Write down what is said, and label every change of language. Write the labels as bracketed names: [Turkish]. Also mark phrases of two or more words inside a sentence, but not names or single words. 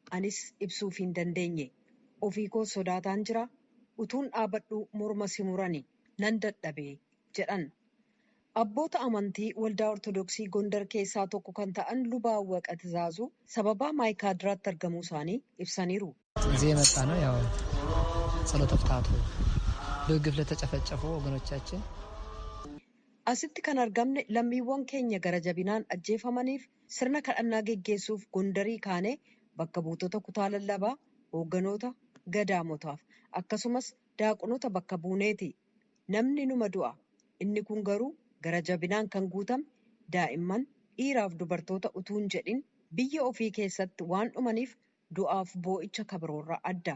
[Oromo] Anis ibsuuf hin dandeenye. ofii koo sodaataan jira utuun dhaabadhu morma simurani nan dadhabee jedhan. Abboota amantii waldaa ortodoksii Gondar keessaa tokko kan ta'an lubaa Awwaqaa Tizaazuu sababaa maayikaadiraatti argamuu isaanii ibsaniiru. [Amharic] እዚህ የመጣ ነው ያው ጸሎተ ፍትሐቱ በግፍ ለተጨፈጨፉ ወገኖቻችን [Oromo] asitti kan argamne lammiiwwan keenya gara jabinaan ajjeefamaniif sirna kadhannaa geggeessuuf Gondarii kaanee bakka buutota kutaa lallabaa hoogganoota gadaamotaaf akkasumas daaqonoota bakka buuneeti. Namni numa du'a inni kun garuu gara jabinaan kan guutame daa'imman dhiiraaf dubartoota utuun jedhin biyya ofii keessatti waan dhumaniif du'aaf boo'icha kabiroorraa adda.